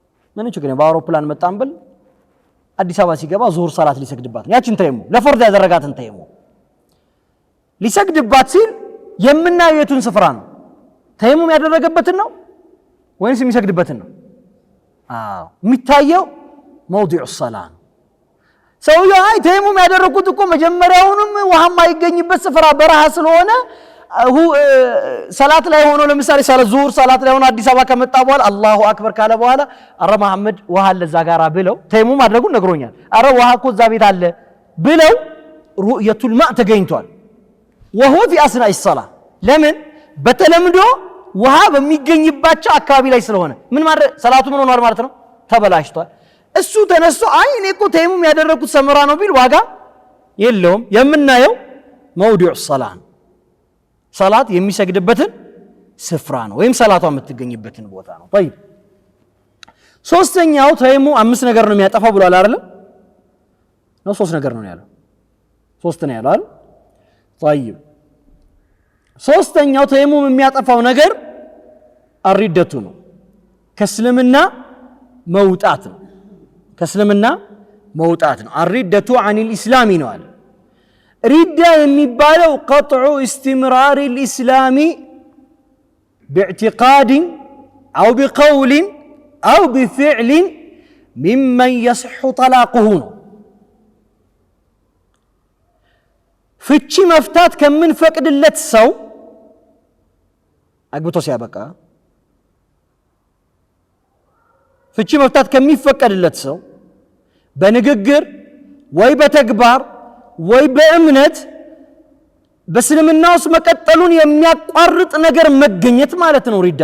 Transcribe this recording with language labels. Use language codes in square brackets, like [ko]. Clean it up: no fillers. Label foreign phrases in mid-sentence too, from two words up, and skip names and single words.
[am] ምን ችግር ነው በአውሮፕላን መጣን ብል አዲስ አበባ ሲገባ ዙሁር ሰላት ሊሰግድባት ያቺን ተይሙ ለፈርድ ያደረጋትን ተይሙ ሊሰግድባት ሲል የምናየቱን ስፍራ ነው ተይሙ ያደረገበትን ነው ወይስ የሚሰግድበትን ነው የሚታየው [ar] موضع الصلاه [am] ሰውየው አይ ተይሙ ያደረኩት እኮ መጀመሪያውንም ውሃም አይገኝበት ስፍራ በረሃ ስለሆነ ሰላት ላይ ሆኖ ለምሳሌ ዙሁር ሰላት ላይ ሆኖ አዲስ አበባ ከመጣ በኋላ [ar] الله أكبر [am] ካለ በኋላ አረ መሐመድ ውሃ ለዛ ጋራ ብለው ተይሙ ማድረጉን ነግሮኛል አረ ውሃ እኮ እዛ ቤት አለ ብለው [ar] رؤية الماء [am] ተገኝቷል [ar] وهو في اثناء الصلاه [am] ለምን በተለምዶ ውሃ በሚገኝባቸው አካባቢ ላይ ስለሆነ ምን ማድረግ ሰላቱ ምን ሆኗል ማለት ነው ተበላሽቷል እሱ ተነስቶ አይ እኔ እኮ ተይሙ ያደረኩት ሰመራ ነው ቢል ዋጋ የለውም የምናየው [ar] موضع الصلاه [am] ሰላት የሚሰግድበትን ስፍራ ነው ወይም ሰላቷ የምትገኝበትን ቦታ ነው طيب ሶስተኛው ተይሙ አምስት ነገር ነው የሚያጠፋው ብሏል አይደል ነው ሶስት ነገር ነው ያለው ሶስት ነው ያለው አይደል طيب ሶስተኛው ተይሙ የሚያጠፋው ነገር አሪደቱ ነው ከእስልምና መውጣት ነው ከእስልምና መውጣት ነው [ar] الردة عن الإسلام [am] ነው አለ ردة የሚባለው [ar] قطع استمرار الإسلام باعتقاد أو بقول أو بفعل ممن يصح طلاقه [am] ፍቺ መፍታት ከምን ፈቅድለት ሰው አግብቶ ሲያበቃ ፍቺ መፍታት ከሚፈቀድለት ሰው በንግግር ወይ በተግባር ወይ በእምነት በእስልምና ውስጥ መቀጠሉን የሚያቋርጥ ነገር መገኘት ማለት ነው ሪዳ